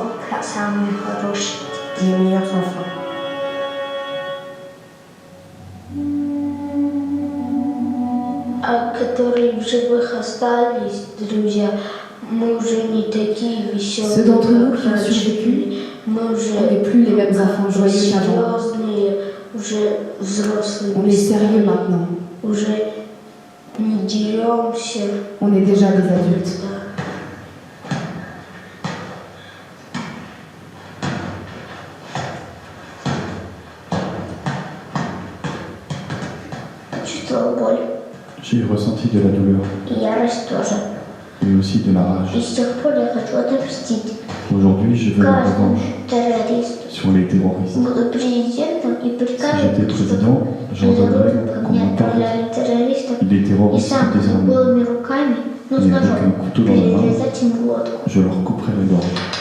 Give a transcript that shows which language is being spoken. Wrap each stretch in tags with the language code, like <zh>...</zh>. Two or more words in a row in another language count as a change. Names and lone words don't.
<ru>самые хорошие.</ru> <fr>les meilleurs enfants.</fr> <ru>А которые в живых остались, друзья, мы уже не такие веселые.</ru> <fr>Ceux d'entre nous qui ont</fr> <ru>как раньше.</ru> <fr>survécu,</fr> <ru>Мы</ru> <fr>on</fr> <ru>уже</ru> <fr>n'est plus les mêmes enfants joyeux qu'avant.</fr> <ru>серьезные, уже взрослые.</ru> <fr>On est sérieux maintenant.</fr> <ru>Уже не деремся.</ru> <fr>On est déjà des adultes.</fr> <ru>Да. Чувствовала боль.</ru> <fr>J'ai ressenti de la douleur</fr> <ru>И ярость тоже.</ru> <fr>et aussi de la rage.</fr> <ru>И с тех пор я хочу отомстить</ru> <fr>Aujourd'hui, je veux ma</fr> <ru>каждому</ru> <fr>revanche</fr> <ru>террористу.</ru> <fr>sur les terroristes.</fr> <ru>Буду президентом и</ru> <fr>Si</fr> <ru>прикажу,</ru> <fr>j'étais président, j'ordonnerais</fr> <ru>ко</ru> <fr>qu'on</fr> <ru>мне</ru> <fr>m'enterre</fr> <ru>отправляли террористов</ru> <fr>les</fr> <ru>и</ru> <fr>terroristes</fr> <ru>сам</ru> <fr>désarmés.</fr> <ru>голыми руками, но с</ru> <fr>Et avec un</fr> <ru>ножом,</ru> <fr>couteau dans la main,</fr> <ru>перерезать им глотку.</ru> <fr>je leur couperai la gorge.</fr>